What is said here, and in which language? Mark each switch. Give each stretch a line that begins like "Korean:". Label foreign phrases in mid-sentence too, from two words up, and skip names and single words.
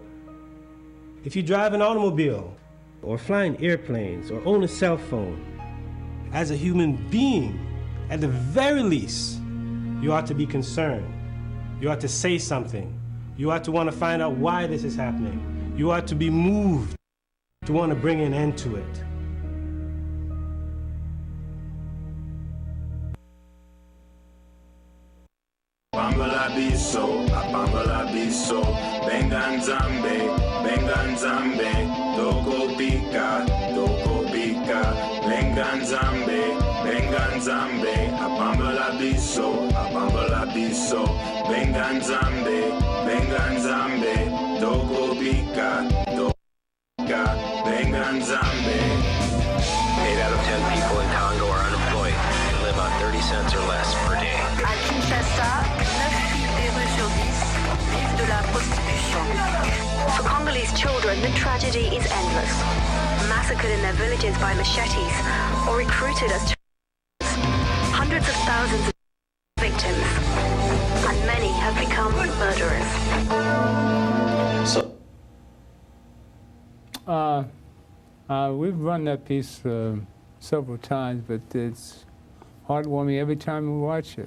English: If you drive an automobile, or flying airplanes, or own a cell phone, as a human being, at the very least, you ought to be concerned. You ought to say something. You ought to want to find out why this is happening. You ought to be moved to want to bring an end to it.
Lingala: Bambala biso, bengan zambe, doko bika, lengan zambe, Nzambe, apambola biso, benga Nzambe, doko bika, benga Nzambe.
English: 8 out of 10 people in Congo are unemployed and live on 30 cents or less per day.
French: À Kinshasa, 9 filles des rues sur 10 vivent de la prostitution.
English: For Congolese children, the tragedy is endless. Massacred in their villages by machetes or recruited as hundreds of thousands of victims, and many have become murderers. We've run that piece several times, but it's heartwarming every time we watch it.